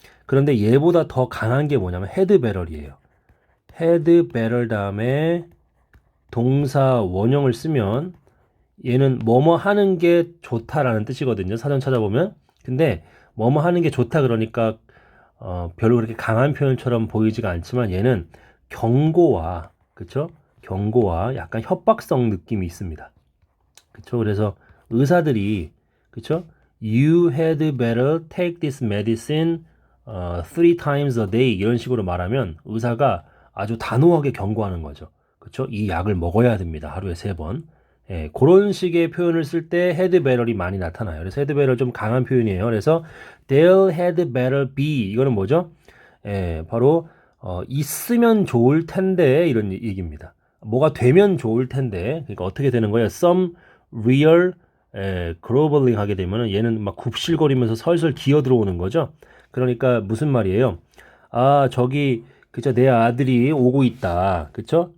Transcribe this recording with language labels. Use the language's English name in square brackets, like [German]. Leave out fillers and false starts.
[Korean] 그런데 얘보다 더 강한 게 뭐냐면 [English] had better [Korean] 이에요. had better 다음에 동사 원형을 쓰면 얘는 뭐뭐 하는 게 좋다라는 뜻이거든요. 사전 찾아보면. 근데 뭐뭐 하는 게 좋다 그러니까 별로 그렇게 강한 표현처럼 보이지가 않지만 얘는 경고와 그쵸? 경고와 약간 협박성 느낌이 있습니다. 그쵸? 그래서 의사들이 그쵸? [English] You had better take this medicine 3 times a day [Korean] 이런 식으로 말하면 의사가 아주 단호하게 경고하는 거죠. 그쵸? 이 약을 먹어야 됩니다. 하루에 3번. 예, 그런 식의 표현을 쓸 때 [English] had better [Korean] 이 많이 나타나요. 그래서 [English] had better [Korean] 좀 강한 표현이에요. 그래서 [English] there had better be [Korean] 이거는 뭐죠? 예, 바로 있으면 좋을 텐데 이런 얘기입니다. 뭐가 되면 좋을 텐데 그러니까 어떻게 되는 거예요? [English] Some real groveling [Korean] 하게 되면은 얘는 막 굽실거리면서 설설 기어 들어오는 거죠. 그러니까 무슨 말이에요? 아, 저기 그쵸 내 아들이 오고 있다. 그쵸?